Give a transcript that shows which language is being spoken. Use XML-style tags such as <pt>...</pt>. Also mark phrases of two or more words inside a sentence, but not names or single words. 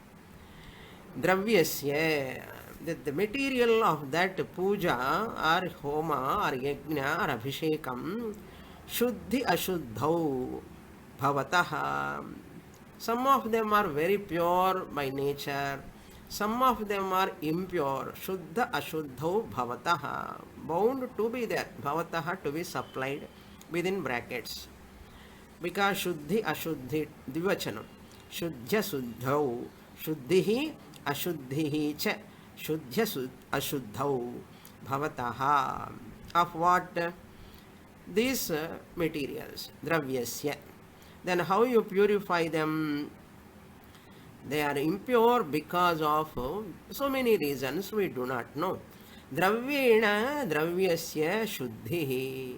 <en>Dravyasya, the material of that puja or homa or yajna or abhishekam,</en> <sa>शुद्धि अशुद्धौ भवतः.</sa> <en>Some of them are very pure by nature, some of them are impure.</en> <sa>शुद्ध अशुद्धौ भवतः,</sa> <en>bound to be there, Bhavataha to be supplied within brackets.</en> <sa>Because शुद्धि अशुद्धि द्विवचनम्. शुद्ध्य शुद्धौ, शुद्धिः अशुद्धिः च, शुद्ध्य अशुद्धौ भवतः.</sa> <en>Of what? These materials, Dravyasya. Then how you purify them? They are impure because of so many reasons we do not know.</en> <sa>द्रव्येण द्रव्यस्य शुद्धिः.</sa>